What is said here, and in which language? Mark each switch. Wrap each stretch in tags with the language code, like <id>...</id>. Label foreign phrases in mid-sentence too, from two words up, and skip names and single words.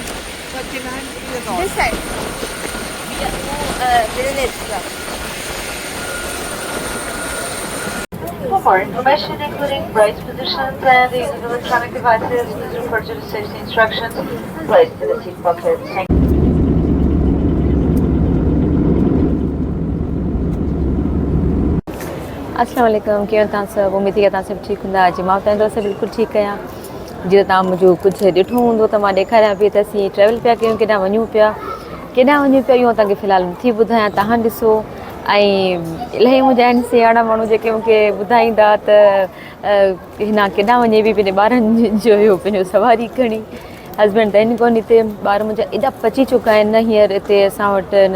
<en>29 years old. This side. For more information, including price positions and the use of electronic devices, please refer to the safety instructions placed in the seat pocket. Thank you.</en> <ar>السلام عليكم</ar> <sd>कीअं तव्हां सभु उमेद आहे तव्हां सभु ठीकु हूंदा अॼु मां तव्हां सां बिल्कुलु ठीकु आहियां जीअं तव्हां मुंहिंजो कुझु ॾिठो हूंदो त मां ॾेखारियां पई त असीं ट्रैवल पिया कयूं केॾांहुं वञूं पिया इहो तव्हांखे फ़िलहालु नथी ॿुधायां तव्हां ॾिसो ऐं इलाही मुंहिंजा आहिनि सियाणा माण्हू जेके मूंखे ॿुधाईंदा त हिन केॾांहुं वञे बि पंहिंजे ॿारनि जो हुयो पंहिंजो सवारी खणी हस्बैंड त आहिनि कोन हिते ॿार मुंहिंजा एॾा पची चुका आहिनि न हींअर हिते असां वटि हिन</sd>